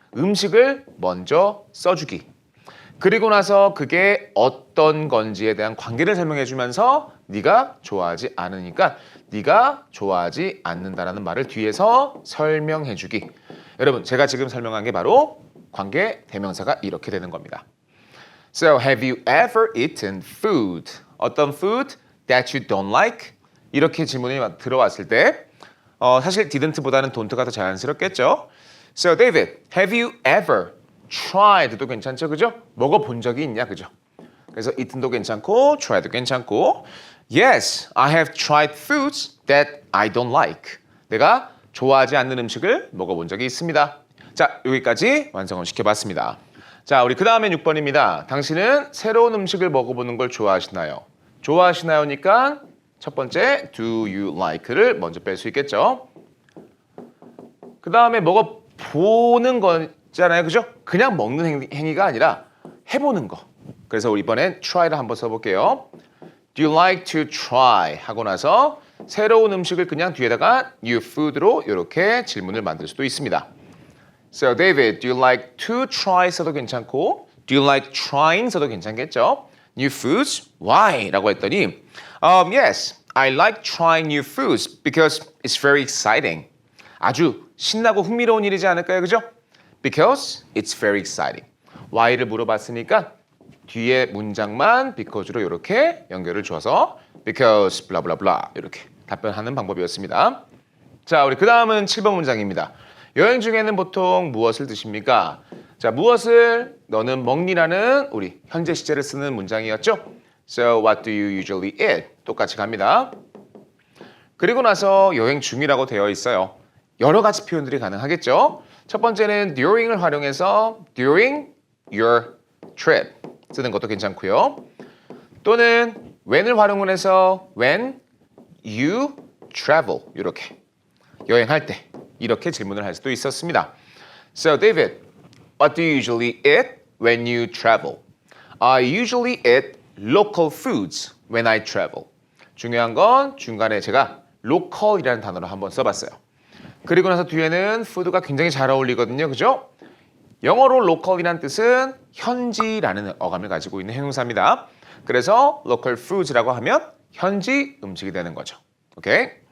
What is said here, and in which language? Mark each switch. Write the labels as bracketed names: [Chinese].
[Korean] 음식을 먼저 써주기. 그리고 나서 그게 어떤 건지에 대한 관계를 설명해 주면서 네가 좋아하지 않으니까 네가 좋아하지 않는다라는 말을 뒤에서 설명해 주기. 여러분 제가 지금 설명한 게 바로 관계 대명사가 이렇게 되는 겁니다. [English] So have you ever eaten food? [Korean] 어떤 [English] food that you don't like? [Korean] 이렇게 질문이 들어왔을 때 사실 didn't보다는 don't가 더 자연스럽겠죠. [English] So David, have you ever tried도 [Korean] 괜찮죠, 그죠? 먹어본 적이 있냐, 그죠? 그래서 [English] eaten도 괜찮고 tried도 괜찮고 Yes, I have tried foods that I don't like. [Korean] 내가 좋아하지 않는 음식을 먹어본 적이 있습니다. 자, 여기까지 완성을 시켜봤습니다. 자, 우리 그 다음엔 6번입니다. 당신은 새로운 음식을 먹어보는 걸 좋아하시나요? 좋아하시나요니까 첫 번째 [English] do you like [Korean] 를 먼저 뺄 수 있겠죠. 그 다음에 먹어보는 거잖아요, 그죠? 그냥 먹는 행위가 아니라 해보는 거. 그래서 우리 이번엔 try를 한번 써볼게요. [English] Do you like to try? [Korean] 하고 나서 새로운 음식을 그냥 뒤에다가 new food로 이렇게 질문을 만들 수도 있습니다. [English] So David, do you like to try [Korean] 써도 괜찮고 [English] Do you like trying [Korean] 써도 괜찮겠죠? [English] New foods? Why? [Korean] 라고 했더니 [English] Yes, I like trying new foods because it's very exciting. [Korean] 아주 신나고 흥미로운 일이지 않을까요? 그죠? [English] Because it's very exciting. [Korean] Why를 물어봤으니까 뒤에 문장만 because로 이렇게 연결을 줘서 [English] because blah blah blah [Korean] 이렇게 답변하는 방법이었습니다. 자, 우리 그 다음은 7번 문장입니다. 여행 중에는 보통 무엇을 드십니까? 자, 무엇을 너는 먹니라는 우리 현재 시제를 쓰는 문장이었죠? [English] So what do you usually eat? [Korean] 똑같이 갑니다. 그리고 나서 여행 중이라고 되어 있어요. 여러 가지 표현들이 가능하겠죠? 첫 번째는 during을 활용해서 [English] during your trip [Korean] 쓰는 것도 괜찮고요. 또는 when을 활용을 해서 [English] when you travel [Korean] 이렇게 여행할 때 이렇게 질문을 할 수도 있었습니다. [English] So David, what do you usually eat when you travel? I usually eat local foods when I travel. [Korean] 중요한 건 중간에 제가 local이라는 단어를 한번 써봤어요. 그리고 나서 뒤에는 food가 굉장히 잘 어울리거든요. 그죠? 영어로 local이라는 뜻은 현지라는 어감을 가지고 있는 형용사입니다. 그래서 [English] local foods [Korean] 라고 하면 현지 음식이 되는 거죠. 오케이?